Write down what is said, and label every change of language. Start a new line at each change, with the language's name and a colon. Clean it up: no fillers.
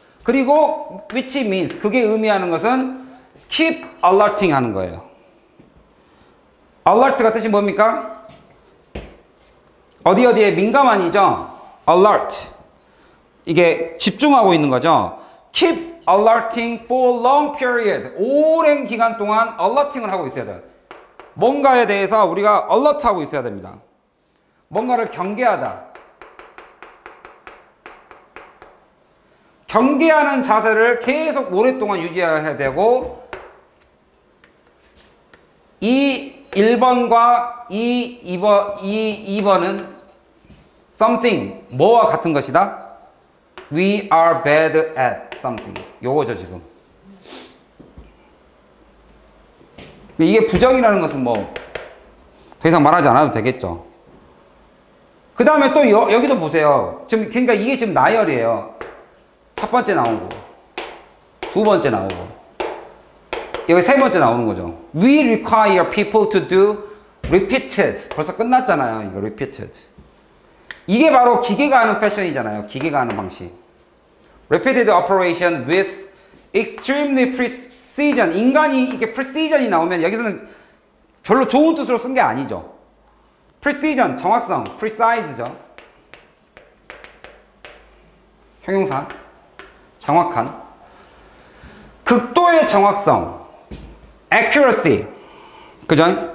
Korean: 그리고
English: which means
Korean: 그게 의미하는 것은
English: keep alerting
Korean: 하는 거예요. alert가 뜻이 뭡니까? 어디에 민감한이죠? alert. 이게 집중하고 있는 거죠.
English: keep alerting for long period.
Korean: 오랜 기간 동안 alerting을 하고 있어야 돼요. 뭔가에 대해서 우리가 alert하고 있어야 됩니다. 뭔가를 경계하다. 경계하는 자세를 계속 오랫동안 유지해야 되고 이 1번과 이 2번은 something, 뭐와 같은 것이다?
English: We are bad at something.
Korean: 요거죠, 지금. 이게 부정이라는 것은 뭐 더 이상 말하지 않아도 되겠죠. 그 다음에 또 여기도 보세요. 지금 그러니까 이게 지금 나열이에요. 첫 번째 나오고, 두 번째 나오고, 여기 세 번째 나오는 거죠.
English: We require people to do repeated.
Korean: 벌써 끝났잖아요. 이거 repeated. 이게 바로 기계가 하는 패션이잖아요. 기계가 하는 방식.
English: Repeated operation with extremely precision.
Korean: 인간이 이게 precision이 나오면 여기서는 별로 좋은 뜻으로 쓴 게 아니죠. precision, 정확성, precise죠. 형용사. 정확한. 극도의 정확성. accuracy. 그죠?